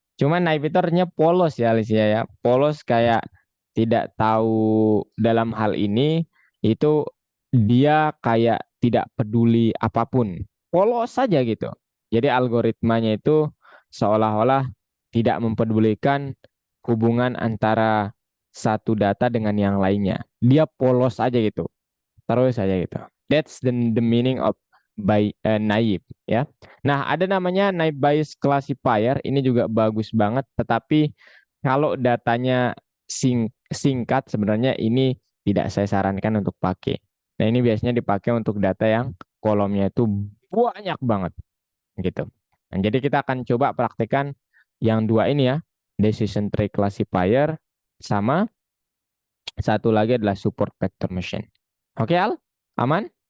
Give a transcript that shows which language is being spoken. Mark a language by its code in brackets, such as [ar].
[id] Cuman naib itu artinya polos ya Alicia ya. Polos kayak tidak tahu dalam hal ini itu dia kayak tidak peduli apapun. Polos saja gitu. Jadi algoritmanya itu seolah-olah tidak mempedulikan hubungan antara satu data dengan yang lainnya. Dia polos aja gitu. Terus aja gitu. [en] That's the meaning of naive ya. [id] Nah, ada namanya naive Bayes classifier. Ini juga bagus banget, tetapi kalau datanya singkat sebenarnya ini tidak saya sarankan untuk pakai. Nah, ini biasanya dipakai untuk data yang kolomnya itu banyak banget gitu. Nah, jadi kita akan coba praktekkan yang dua ini ya, decision tree classifier sama satu lagi adalah support vector machine. Oke, Al? Aman?